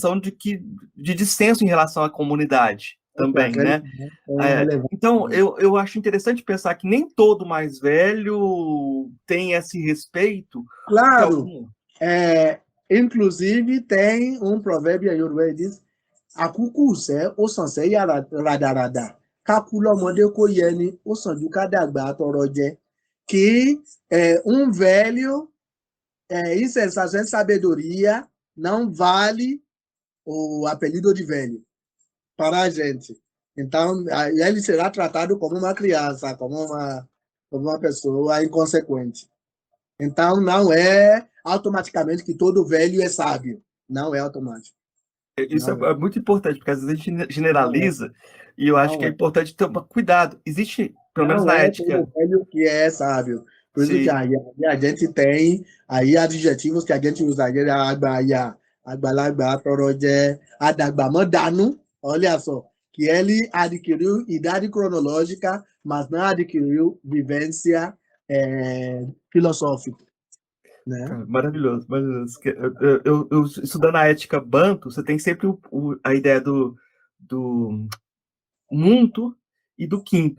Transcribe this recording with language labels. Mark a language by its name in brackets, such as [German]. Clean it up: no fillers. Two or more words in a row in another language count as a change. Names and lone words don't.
[Portuguese] posição de dissenso em relação à comunidade também, Aquele né? é irrelevante. Então, eu acho interessante pensar que nem todo mais velho tem esse respeito, porque Claro, algum. inclusive tem um provérbio Yorùbá que diz [Yoruba] àkúkù sẹ́ ó sàn sẹ́yà ràdàràdà ká kú lọ́mọdé kó yẹni ó sàn ju ká dàgbà tọrọ jẹ. [Portuguese] Que um velho em sensação de sabedoria não vale o apelido de velho para a gente. Então, ele será tratado como uma criança, como uma pessoa inconsequente. Então, não é automaticamente que todo velho é sábio. Não é automático. Isso Não é. é muito importante, porque às vezes a gente Não é. generaliza, e eu acho que Não é é. importante ter cuidado. Existe, pelo menos Não na é todo ética, velho que é sábio. Por isso que se a gente tem aí adjetivos que a gente usa. [Yoruba] Àgbàyà, àgbàlagbà, tọrọjẹ, àdàgbàmọ́dànù. [Portuguese] Olha só, que ele adquiriu idade cronológica, mas não adquiriu vivência filosófica, né? cara, maravilhoso, maravilhoso. Eu estudando a ética Banto, você tem sempre a ideia do muito e do quinto.